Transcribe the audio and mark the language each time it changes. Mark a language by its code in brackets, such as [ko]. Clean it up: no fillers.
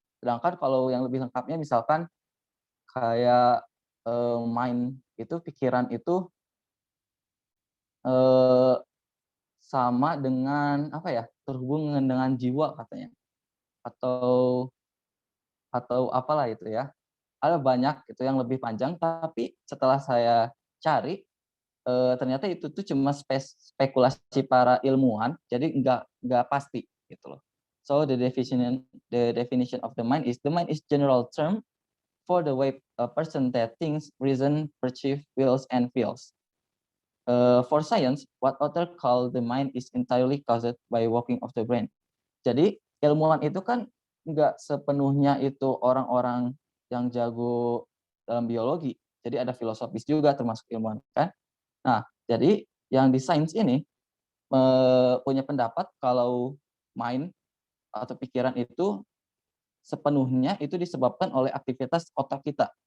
[id] Sedangkan kalau yang lebih lengkapnya misalkan kayak mind itu, pikiran itu sama dengan apa ya, terhubung dengan jiwa katanya, atau apalah itu ya. Ada banyak itu yang lebih panjang, tapi setelah saya cari ternyata itu tuh cuma spekulasi para ilmuwan, jadi nggak pasti gitu loh. [en] So the definition of the mind is general term for the way a person that thinks, reason, perceive, wills, and feels. For science, what author call the mind is entirely caused by working of the brain. [id] Jadi ilmuwan itu kan nggak sepenuhnya itu orang-orang yang jago dalam biologi. Jadi ada filosofis juga termasuk ilmuwan kan. Nah, jadi yang di sains ini punya pendapat kalau mind atau pikiran itu sepenuhnya itu disebabkan oleh aktivitas otak kita.